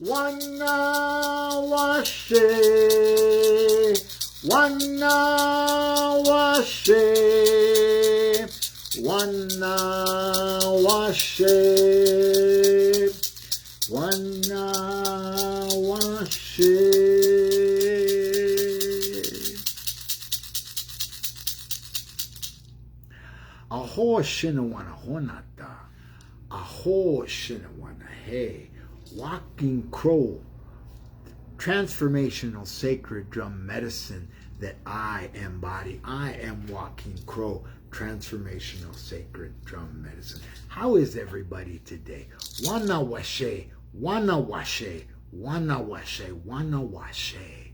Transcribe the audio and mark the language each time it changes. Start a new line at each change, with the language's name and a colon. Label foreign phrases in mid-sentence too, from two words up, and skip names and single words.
English: Washé, Washé, Washé, Washé. Aho shinawana honata, aho shinawana hey, walking crow, transformational sacred drum medicine that I embody. I am walking crow, transformational sacred drum medicine. How is everybody today? Wana Washé, Wana Washé, Wana Washé, Wana Washé.